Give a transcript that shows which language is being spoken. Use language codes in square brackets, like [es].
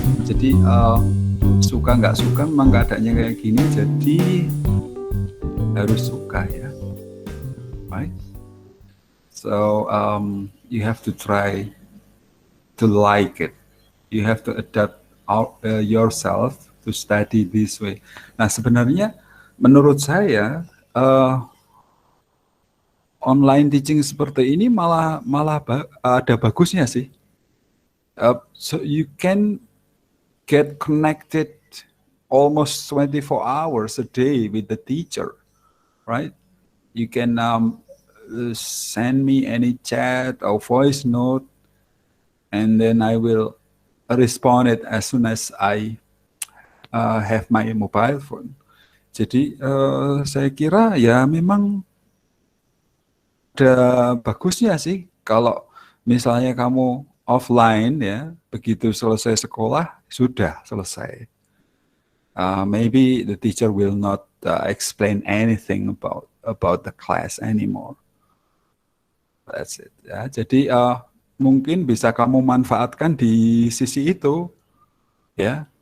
[id] Jadi suka nggak suka memang keadaannya kayak gini, jadi harus suka ya, right? [en] So you have to try to like it. You have to adapt yourself to study this way. [id] Nah sebenarnya menurut saya online teaching seperti ini malah ada bagusnya sih. [en] So you can get connected almost 24 hours a day with the teacher, right? You can send me any chat or voice note, and then I will respond it as soon as I have my mobile phone. [id] Jadi saya kira ya memang ada bagusnya sih kalau misalnya kamu offline ya, begitu selesai sekolah sudah selesai. [en] Maybe the teacher will not explain anything about the class anymore. That's it. [id] Ya, jadi mungkin bisa kamu manfaatkan di sisi itu, ya.